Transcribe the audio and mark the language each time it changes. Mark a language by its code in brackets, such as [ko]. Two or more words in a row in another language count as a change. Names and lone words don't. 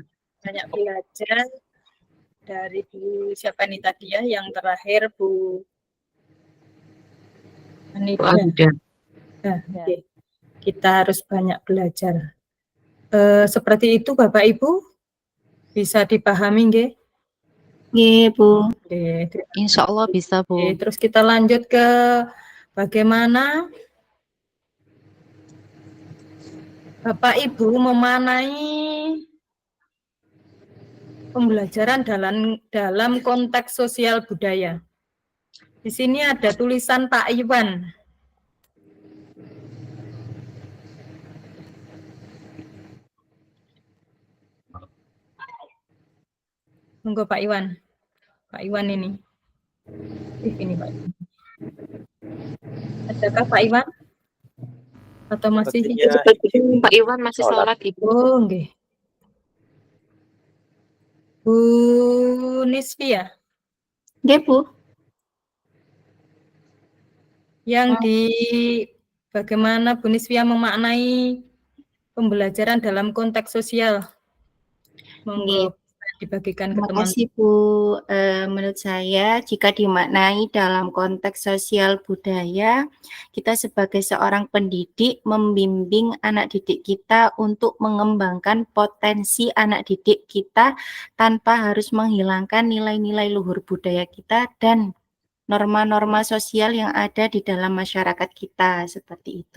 [id] Banyak belajar dari Bu siapa nih tadi ya, yang terakhir Bu Anida. Nah, okay. Kita harus banyak belajar. Seperti itu Bapak Ibu, bisa dipahami nggih? Nggih, Bu. [ar] Insya Allah [id] bisa, Bu. Terus kita lanjut ke bagaimana Bapak Ibu memanai pembelajaran dalam konteks sosial budaya. Di sini ada tulisan Pak Iwan. Monggo Pak Iwan. Pak Iwan ini. Ini Pak Iwan. Adakah Pak Iwan? Atau masih Pak Iwan masih sholat, Ibu. Oh, nggih. Bu Nisvia. Nggih, Bu. Yang di bagaimana Bu Nisvia memaknai pembelajaran dalam konteks sosial. Monggo dibagikan ke Terima teman. kasih, Bu. Menurut saya, jika dimaknai dalam konteks sosial budaya, kita sebagai seorang pendidik membimbing anak didik kita untuk mengembangkan potensi anak didik kita tanpa harus menghilangkan nilai-nilai luhur budaya kita dan norma-norma sosial yang ada di dalam masyarakat kita, seperti itu.